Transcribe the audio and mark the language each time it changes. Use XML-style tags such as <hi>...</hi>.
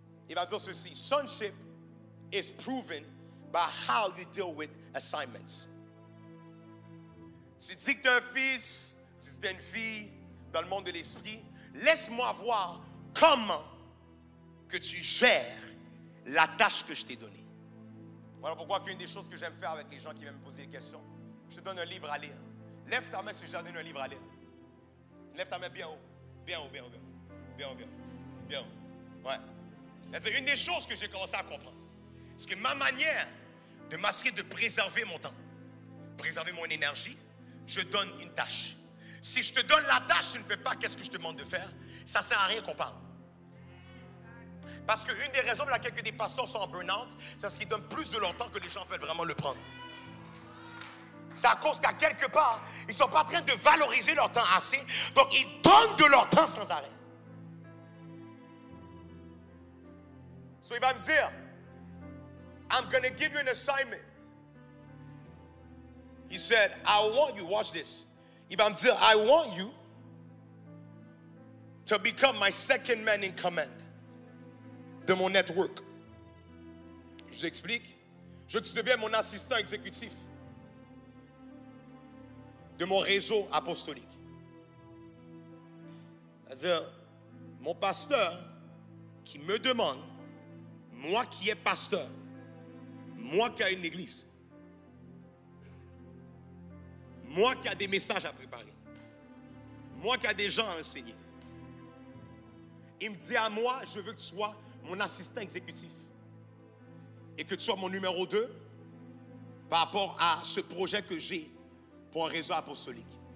<fr>Il va dire ceci,</fr> <en>sonship is proven by how you deal with assignments.</en> <fr>Tu dis que tu es un fils, tu dis que tu es une fille dans le monde de l'esprit. Laisse-moi voir comment que tu gères la tâche que je t'ai donnée. Voilà pourquoi une des choses que j'aime faire avec les gens qui viennent me poser des questions, je te donne un livre à lire. Lève ta main si je te donne un livre à lire. Lève ta main bien haut. Bien haut, bien haut, bien haut. Bien haut, bien haut. Bien haut. Ouais. C'est-à-dire, une des choses que j'ai commencé à comprendre, c'est que ma manière de m'assurer de préserver mon temps, préserver mon énergie, je donne une tâche. Si je te donne la tâche, tu ne fais pas qu'est-ce que je te demande de faire, ça ne sert à rien qu'on parle. Parce qu'une des raisons pour laquelle des pasteurs sont en burn-out, c'est parce qu'ils donnent plus de leur temps que les gens veulent vraiment le prendre. C'est à cause qu'à quelque part, ils ne sont pas en train de valoriser leur temps assez, donc ils donnent de leur temps sans arrêt.</fr> <en>So</en> <fr>il va me dire,</fr> <en>I'm going to give you an assignment. He said, I want you, watch this.</en> <fr>Il va me dire,</fr> <en>I want you to become my second man in command</en> <fr>de mon</fr> <en>network.</en> <fr>Je vous explique. Je veux que tu deviennes mon assistant exécutif de mon réseau apostolique. C'est-à-dire, mon pasteur qui me demande, moi qui est pasteur, moi qui ai une église, moi qui ai des messages à préparer, moi qui ai des gens à enseigner, il me dit à moi, je veux que tu sois mon assistant exécutif et que tu sois mon numéro 2 par rapport à ce projet que j'ai pour un réseau apostolique.</fr>